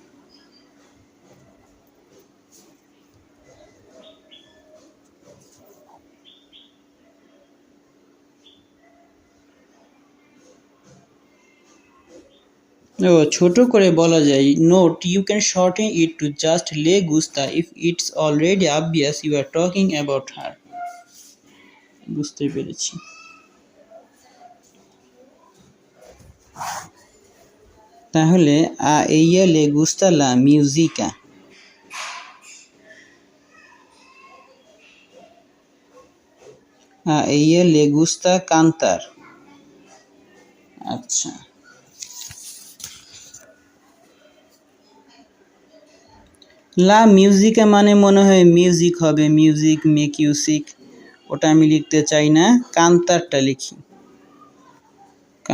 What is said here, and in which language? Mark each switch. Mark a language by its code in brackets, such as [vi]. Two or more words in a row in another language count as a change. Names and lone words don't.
[bn] ছোট করে বলা যায়, [en] note you can shorten it to just [es] le gusta [en] if it's already obvious you are talking about her. [bn] বুঝতে পেরেছি। [es] তাহলে ella le gusta la música, ella le gusta cantar। [bn] আচ্ছা, [es] la música [bn] মানে মনে হয় মিউজিক হবে, [en] music make you sick, [bn] ওটা আমি লিখতে চাই না, কান্তারটা লিখি।